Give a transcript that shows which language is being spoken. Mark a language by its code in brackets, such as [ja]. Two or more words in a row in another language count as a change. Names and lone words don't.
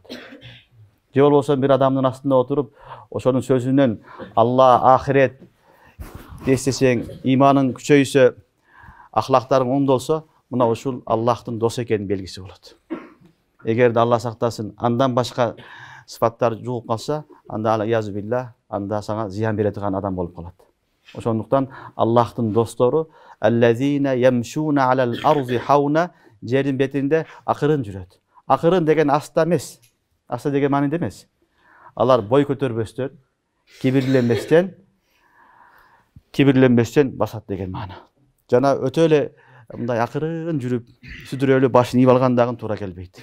[ky] Же болбосо бир адамдын астында отуруп, ошонун сөзүнөн Алла, ахирет эстесең, иманың күчөйсө, ахлактарың оңдолсо, мына ушул Аллахтын досу экенин белгиси болот. Эгерде Алла сактасын, андан башка сыфаттар жугуп калса, анда [ar] أعوذ بالله, [ky] анда сага зыян бере турган адам болуп калат. Ошондуктан Аллахтын достору [ar] الذين يمشون على الأرض هونا, [ky] жердин бетинде акырын жүрөт. Акырын деген аста эмес. Аста деген мааниде эмес. Алар бой көтөрбөстөн, кибирленбестен басат деген маана. Жана өтө эле мындай акырын жүрүп, сүдүрөлүп башын ийип алгандагы туура келбейт.